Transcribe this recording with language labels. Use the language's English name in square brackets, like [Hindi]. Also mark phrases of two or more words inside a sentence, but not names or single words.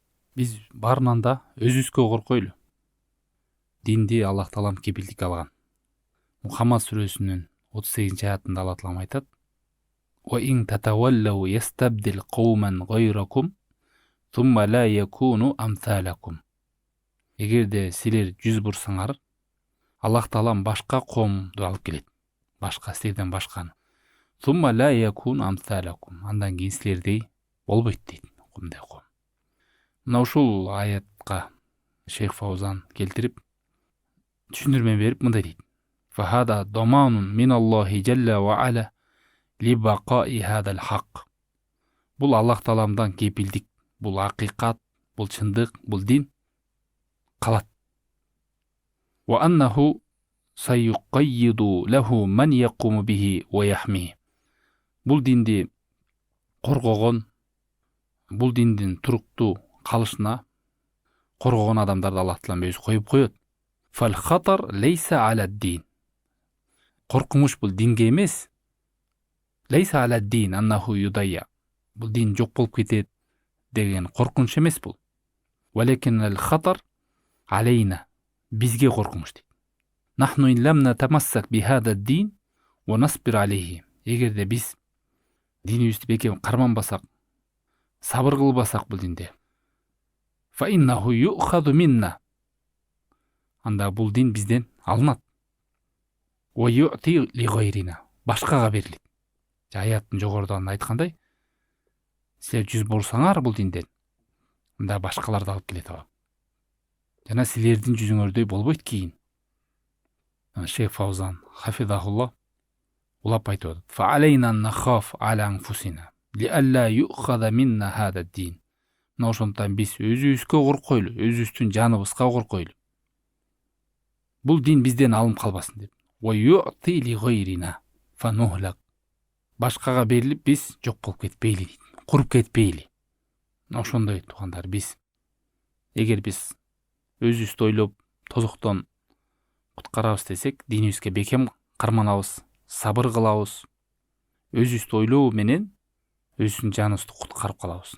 [Kyrgyz] Биз баарынан да өзүбүзгө коркойлу. Динди Аллах Таалам кепилдикке алган. Мухаммад сүрөсүнүн 38-аятында Аллах Таалам айтат: [Arabic] "وإن تتولوا يستبدل قوما غيركم, ثم لا يكونوا أمثالكم." [Kyrgyz] Эгерде силер жүз бурсаңар, Аллах Таалам башка коомду алып келет. Башка силерден башканы. [Arabic] ثم لا يكونوا أمثالكم. [Kyrgyz] Андан кийин силердей болбойт дейт. Кумдай коом. Мына ушул аятка Шейх Фаузан келтирип түшүндүрмө берип мындай дейт: [Arabic] "فهذا ضمان من الله جل وعلا لبقاء هذا الحق." [Kyrgyz] Бул Аллах Тааламдан кепилдик, бул акыйкат, бул чындык, бул дин калат. [Arabic] وأنه سيقيض له من يقوم به ويحمي. [Kyrgyz] Бул динди коргогон, бул диндин туруктуу калышына коргогон адамдарды Аллах Таалам өзү коюп коет. [Arabic] فالخطر ليس على الدين. [Kyrgyz] Коркунуч бул динге эмес. [Arabic] ليس على الدين أنه يضيع. [Kyrgyz] Бул дин жок болуп кетет деген коркунуч эмес бул. [Arabic] ولكن الخطر علينا. [Kyrgyz] Бизге коркунуч дейт. [Arabic] نحن إن لم نتمسك بهذا الدين ونصبر عليه. [Kyrgyz] Эгерде биз динибизди бекем карманбасак, сабыр кылбасак бул динде, [Arabic] فإنه يؤخذ منا. [Kyrgyz] Анда бул дин бизден алынат. [Arabic] ويعطى لغيرنا. [Kyrgyz] Башкага берилет. Аяттын жогоруда айткандай, силер жүз бурсаңар бул динден, анда башкаларды алып келет ал. Жана силердин жүзүңөрдөй болбойт кийин. Шейх Фаузан хафизахулла улап айтып атат: [Arabic] "فعلينا نخاف على أنفسنا لئلا يؤخذ منا هذا الدين." [Kyrgyz] Мына ошондон биз өзүбүзгө коркойлу, өзүбүздүн жаныбызга коркойлу. Бул дин бизден алынып калбасын деп. [Arabic] ويعطى لغيرنا فنهلك. [Kyrgyz] Башкага берилип биз жок болуп кетпейли дейт. Куруп кетпейли. Ошондой туугандар, биз эгер биз өзүбүздү ойлоп тозоктон куткарабыз десек, динибизге бекем карманабыз, сабыр кылабыз, өзүбүздү ойлоо менен өзүбүздүн жаныбызды куткарып калабыз.